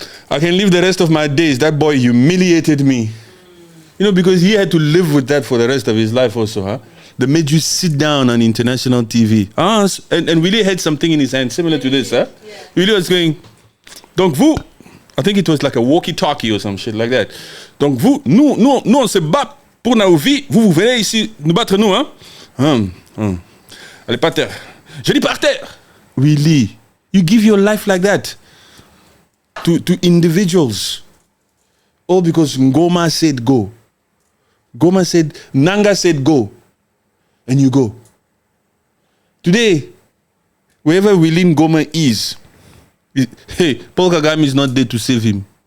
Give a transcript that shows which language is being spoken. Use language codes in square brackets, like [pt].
[en] I can live the rest of my days. That boy humiliated me. You know, because he had to live with that for the rest of his life also, huh? They made you sit down on international TV. And Willy had something in his hand similar to this, huh? Yeah. Willy was going, [fr] donc vous, [en] I think it was like a walkie-talkie or some shit like that. [fr] Donc vous, nous on se bat pour nos vies. Vous venez ici nous battre nous, hein? Allez, par terre. Je dis par terre. [en] Willy, you give your life like that to individuals. All because Ngoma said go. Nanga said go. And you go. Today, wherever Willy Ngoma is, hey, Paul Kagame is not there to save him.